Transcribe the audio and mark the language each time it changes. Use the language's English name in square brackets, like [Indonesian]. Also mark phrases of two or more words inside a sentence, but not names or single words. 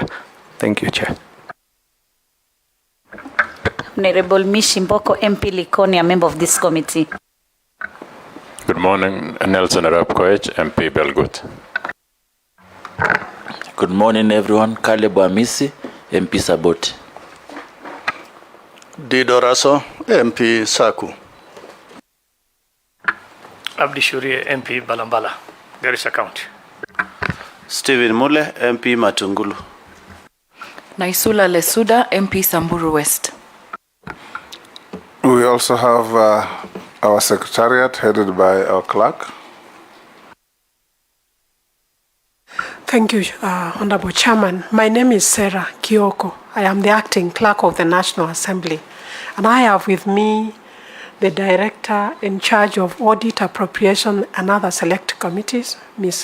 [English] Thank you, Chair. Honorable Mishimboko MP Likoni, a member of this committee. Good morning, Nelson Arap Koech, MP Belgut. Good morning, everyone. Caleb Amisi, MP Saboti. Dido Raso, MP Saku. Abdi Shurie, MP Balambala, Garissa County. Stephen Mule, MP Matungulu. Naisula Lesuda, MP Samburu West. We also have our secretariat headed by our clerk. Thank you, Honorable Chairman. My name is Sarah Kioko. I am the acting clerk of the National Assembly, and I have with me the director in charge of audit, appropriation, and other select committees, Ms.